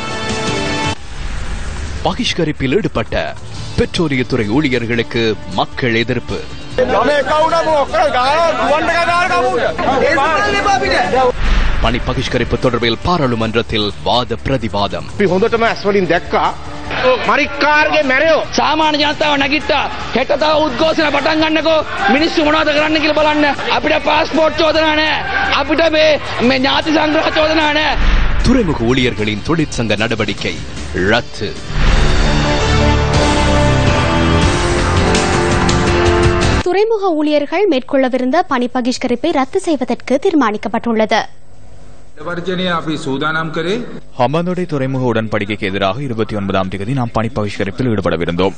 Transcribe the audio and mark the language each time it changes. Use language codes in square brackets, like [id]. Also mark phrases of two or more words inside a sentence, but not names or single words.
[ta] பகிஷ்கரிப்பில் ஈடுபட்ட பெட்ரோலியத்துறை ஊழியர்களுக்கு மக்கள் எதிர்ப்பு. பணி பகிஷ்கரிப்பு தொடர்பில் பாராளுமன்றத்தில் வாத பிரதிவாதம். [si] සාමාන්‍ය ජනතාව නැගිට්ටා හෙට තව උද්ඝෝෂණ පටන් ගන්නකෝ මිනිස්සු මොනවද කරන්න කියලා බලන්න අපිට පාස්පෝර්ට් චෝදනා නැහැ අපිට මේ ඥාති සංග්‍රහ චෝදනා නැහැ. [ta] துறைமுக ஊழியர்களின் தொழிற்சங்க நடவடிக்கை ரத்து. துறைமுக ஊழியர்கள் மேற்கொள்ளவிருந்த பணி பகிஷ்கரிப்பை ரத்து செய்வதற்கு தீர்மானிக்கப்பட்டுள்ளது. ஹம்பாந்தோட்டை துறைமுக உடன்படிக்கைக்கு எதிராக 29ஆம் தேதி நாம் பணி பகிஷ்கரிப்பில் ஈடுபடவிருந்தோம்.